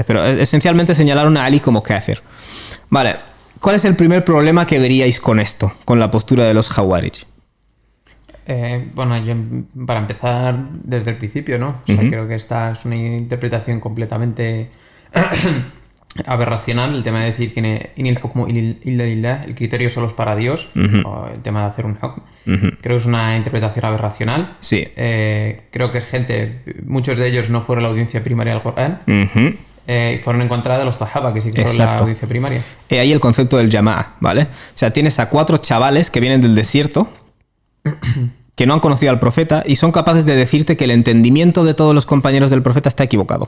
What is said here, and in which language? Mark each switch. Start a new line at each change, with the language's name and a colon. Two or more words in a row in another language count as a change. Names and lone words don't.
Spanish: Pero esencialmente señalaron a Ali como kafir. Vale, ¿cuál es el primer problema que veríais con esto? Con la postura de los Khawarij. Bueno, yo para empezar desde el principio, ¿no? O sea, creo que esta es una interpretación completamente aberracional, el tema de decir que
Arabic: إن الحكم إلا لله,
Spanish: el criterio solo es para Dios, o el tema de hacer un hukm. Creo que es una interpretación aberracional. Sí. Creo que es muchos de ellos no fueron la audiencia primaria del Corán, y fueron en contra de los Sahaba, que sí que fueron la audiencia primaria. Ahí el concepto del Jama'a, ¿vale? O sea, tienes a 4 chavales que vienen del desierto, que no han conocido al profeta y son capaces de decirte que el entendimiento de todos los compañeros del profeta está equivocado.